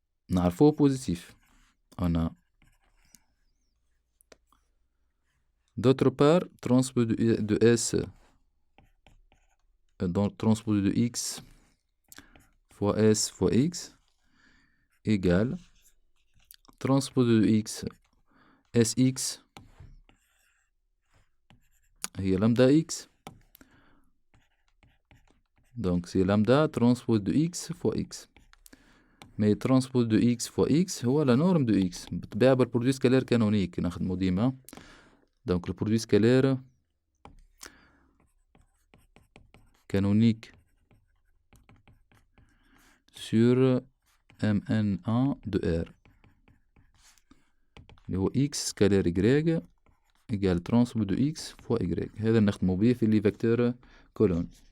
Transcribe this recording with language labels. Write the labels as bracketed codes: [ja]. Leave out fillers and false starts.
[ar] نعرفوه [fr] positif. On a d'autre part transposé de s, donc transposé de x fois s fois x égale transposé de x sx هي lambda x. Donc c'est lambda transpose de x fois x. Mais transpose de x fois x هو la norme de x. [ar] بالطبيعة بالبرودوي سكالير كانونيك نخدمو ديما. [fr] Donc le produit scalaire canonique sur Mn1 de R. [ar] اللي هو [fr] x scalaire y égale transpose de x fois y. [ar] هذا نخدمو بيه في لي فيكتور كولون.